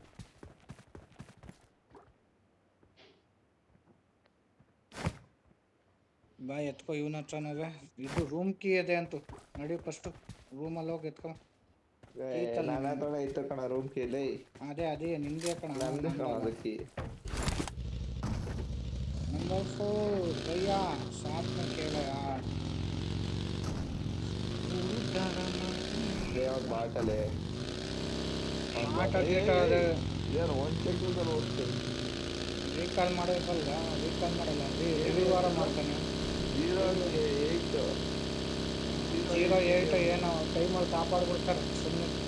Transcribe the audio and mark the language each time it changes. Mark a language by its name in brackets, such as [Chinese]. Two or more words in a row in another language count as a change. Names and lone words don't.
[Kannada] ಬಾ ಎತ್ಕೋ ಇವನ ಹಚ್ಚನವೆ. ಇದು [English] room key [Kannada] ಇದೆ ಅಂತೂ ನಡಿ ಫಸ್ಟು ರೂಮಲ್ಲಿ ಹೋಗಿ ಎತ್ಕೊ. ನನ್ನ ಹತ್ರ ಇತ್ತು ಕಣ ರೂಮ್ ಕೀಲಿ ಅದೇ ನಿಂದೆ ಕಣ. ನಂದು ಕಣ ಅದಕ್ಕೆ [Hindi] नंबर 4 भैया साथ में खेला यार. [Kannada] ಅವ್ರ ಬಾಟಲೆ ಆಟ ಗೀಟದೆ ಏನು ಒಂದು ಸೆಕೆಂಡಲ್ಲಿ ಹೋಗ್ತೇನೆ ರೀಕಾಲ್ ಮಾಡೋದಲ್ಲ. ರೀಕಾಲ್ ಮಾಡಲ್ಲ ರಿವ್ಯೂವಾರ ಮಾಡ್ತಾನೆ. 0-8 ಏನೋ ಟೈಮಲ್ಲಿ ಕಾಪಾಡ್ಬಿಡ್ತಾರೆ ಸುಮ್ಮನೆ.